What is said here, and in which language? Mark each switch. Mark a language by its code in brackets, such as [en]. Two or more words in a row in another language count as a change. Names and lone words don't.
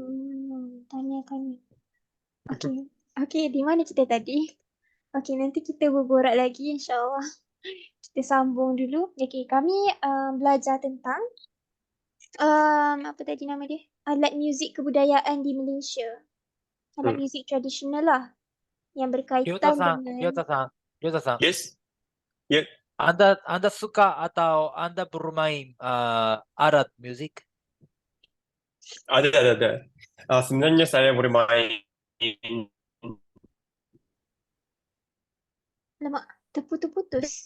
[ms] Tanya kami. Okey, di mana kita tadi? Okey, nanti kita berborak lagi insya-Allah. Kita sambung dulu. Okey, kami belajar tentang apa tadi nama dia? Alat muzik kebudayaan di Malaysia. Alat Hmm. muzik tradisional lah yang りょうた berkaitan さん、 dengan りょうたさん、りょうたさん、 [en] Yes. [ms] Ya, [id] Anda suka atau Anda bermain alat musik? [ms] ada. Sebenarnya saya bermain lemak terputus-putus.